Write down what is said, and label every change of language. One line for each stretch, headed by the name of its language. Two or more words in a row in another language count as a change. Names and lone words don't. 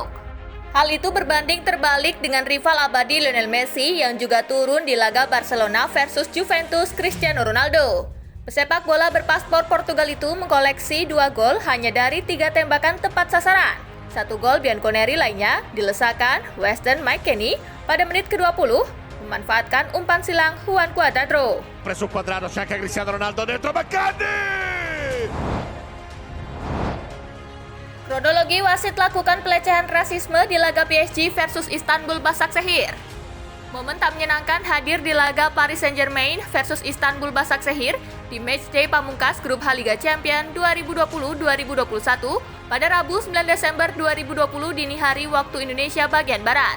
Indonesian: Hal itu berbanding terbalik dengan rival abadi Lionel Messi yang juga turun di laga Barcelona versus Juventus Cristiano Ronaldo. Pesepak bola berpaspor Portugal itu mengkoleksi 2 gol hanya dari 3 tembakan tepat sasaran. 1 gol Bianconeri lainnya dilesakan Weston McKennie pada menit ke-20, memanfaatkan umpan silang Juan Cuadrado.
Italian: Preso Cuadrado, c'è anche Cristiano Ronaldo dentro McKennie.
Indonesian: Kronologi wasit lakukan pelecehan rasisme di laga PSG versus Istanbul Başakşehir. Momen tak menyenangkan hadir di laga Paris Saint-Germain versus Istanbul Başakşehir di matchday pamungkas grup H Liga Champions 2020-2021 pada Rabu 9 Desember 2020 dini hari waktu Indonesia bagian Barat.